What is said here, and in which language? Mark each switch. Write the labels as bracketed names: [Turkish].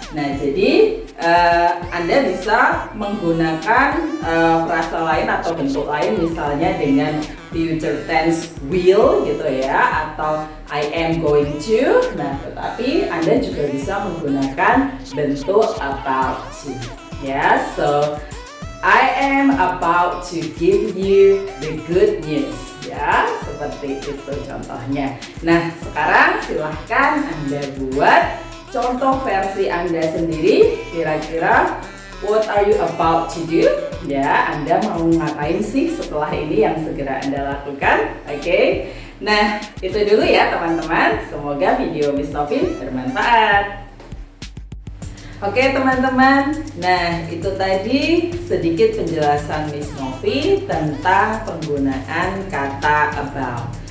[Indonesian] Nah, jadi Anda bisa menggunakan frasa lain atau bentuk lain, misalnya dengan future tense will gitu ya, atau [English] I am going to. [Indonesian] Nah, tetapi Anda juga bisa menggunakan bentuk about to. [English] Ya, so I am about to give you the good news. [Indonesian] Ya, seperti itu contohnya. Nah, sekarang silahkan Anda buat contoh versi Anda sendiri. [English] Kira-kira what are you about to do? [Indonesian] Ya, Anda mau ngapain sih setelah ini yang segera Anda lakukan? Oke. Nah, itu dulu ya teman-teman. Semoga video Miss Novi bermanfaat. Oke teman-teman, nah itu tadi sedikit penjelasan Miss Novi tentang penggunaan kata about.